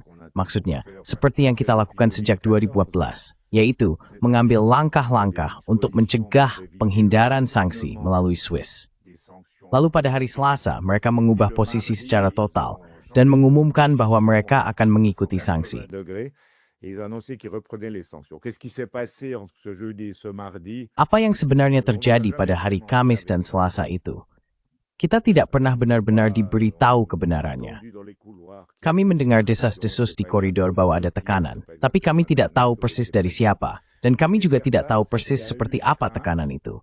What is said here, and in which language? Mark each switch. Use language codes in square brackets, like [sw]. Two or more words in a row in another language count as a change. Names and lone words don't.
[id] Maksudnya, seperti yang kita lakukan sejak 2014, yaitu mengambil langkah-langkah untuk mencegah penghindaran sanksi melalui Swiss. Lalu pada hari Selasa, mereka mengubah posisi secara total dan mengumumkan bahwa mereka akan mengikuti sanksi. [fr] Et ils ont annoncé qu'ils reprenaient les sanctions. Qu'est-ce qui s'est passé entre ce jeudi et ce mardi? [id] Apa yang sebenarnya terjadi pada hari Kamis dan Selasa itu? Kita tidak pernah benar-benar diberitahu kebenarannya. Kami mendengar desas-desus di koridor bahwa ada tekanan, tapi kami tidak tahu persis dari siapa, dan kami juga tidak tahu persis seperti apa tekanan itu.